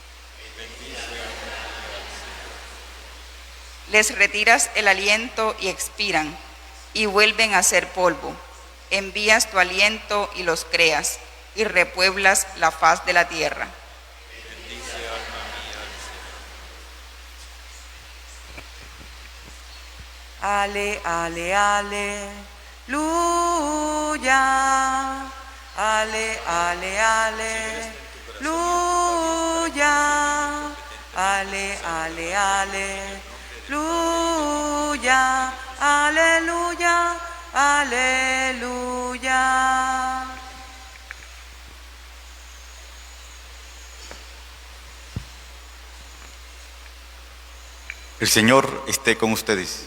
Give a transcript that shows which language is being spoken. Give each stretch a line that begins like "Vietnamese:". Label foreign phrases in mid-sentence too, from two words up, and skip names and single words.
Spanish: Les retiras el aliento y expiran, y vuelven a ser polvo. Envías tu aliento y los creas, y repueblas la faz de la tierra. Bendice, alma mía, al Señor. Ale, ale, aleluya. Ale, ale, aleluya. Ale, ale, aleluya. Aleluya, aleluya. El Señor esté con ustedes.